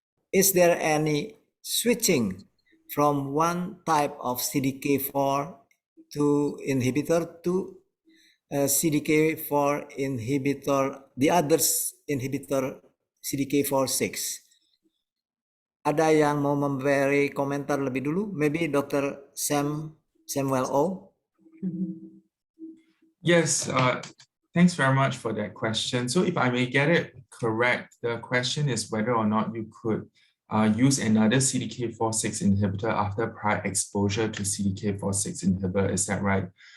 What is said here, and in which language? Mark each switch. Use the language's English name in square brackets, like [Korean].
[English] Is there any switching from one type of CDK4 inhibitor to CDK4 inhibitor, the others inhibitor CDK4/6? [Indonesian] Ada yang mau memberi komentar lebih dulu? [English] Maybe Dr. Samuel O. Yes, thanks very much for that question. So if I may get it correct, the question is whether or not you could use another CDK4/6 inhibitor after prior exposure to CDK4/6 inhibitor. Is that right?